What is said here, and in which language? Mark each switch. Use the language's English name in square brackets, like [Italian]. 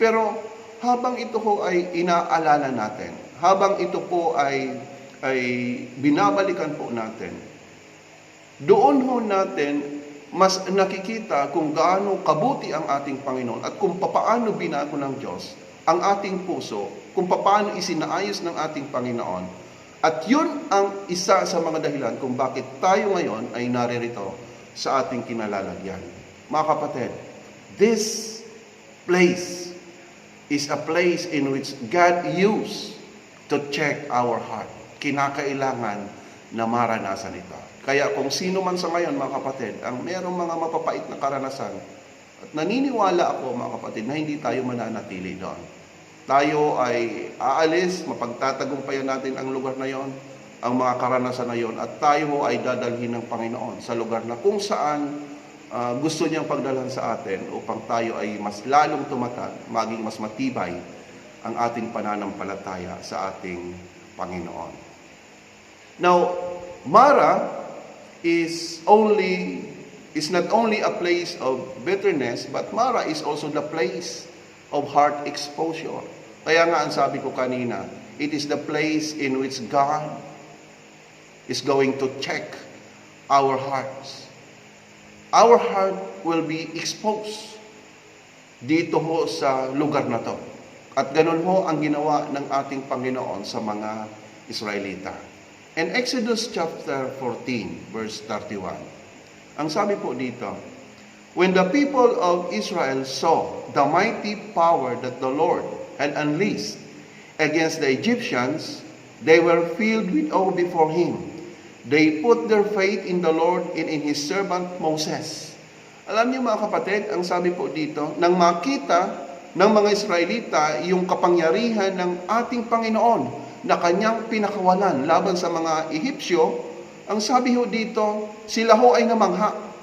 [Filipino] Pero habang ito ho ay inaalala natin, habang ito po ay binabalikan po natin, doon ho natin mas nakikita kung gaano kabuti ang ating Panginoon at kung papaano binago ng Diyos ang ating puso, kung papaano isinaayos ng ating Panginoon. At yun ang isa sa mga dahilan kung bakit tayo ngayon ay naririto sa ating kinalalagyan. Mga kapatid, [English] this place is a place in which God used to check our heart. [Filipino] Kinakailangan na maranasan ito. Kaya kung sino man sa ngayon, mga kapatid, ang mayroong mga mapapait na karanasan, at naniniwala ako, mga kapatid, na hindi tayo mananatili doon. Tayo ay aalis, mapagtatagumpayan natin ang lugar na yon, ang mga karanasan na yon, at tayo ay dadalhin ng Panginoon sa lugar na kung saan gusto niyang pagdalhan sa atin upang tayo ay mas lalong tumatag, maging mas matibay ang ating pananampalataya sa ating Panginoon. [English] Now, Mara is not only a place of bitterness, but Mara is also the place of heart exposure. [Filipino] Kaya nga ang sabi ko kanina, [English] it is the place in which God is going to check our hearts. Our heart will be exposed [Filipino] dito ho sa lugar na to. At ganun ho ang ginawa ng ating Panginoon sa mga Israelita. [English] In Exodus chapter 14, verse 31, [Filipino] ang sabi po dito, [English] when the people of Israel saw the mighty power that the Lord had unleashed against the Egyptians, they were filled with awe before him. They put their faith in the Lord and in his servant Moses. [Filipino] Alam niyo mga kapatid, ang sabi po dito, nang makita ng mga Israelita yung kapangyarihan ng ating Panginoon na kanyang pinakawalan laban sa mga Ehipsyo, ang sabi ho dito, sila ho ay namangha.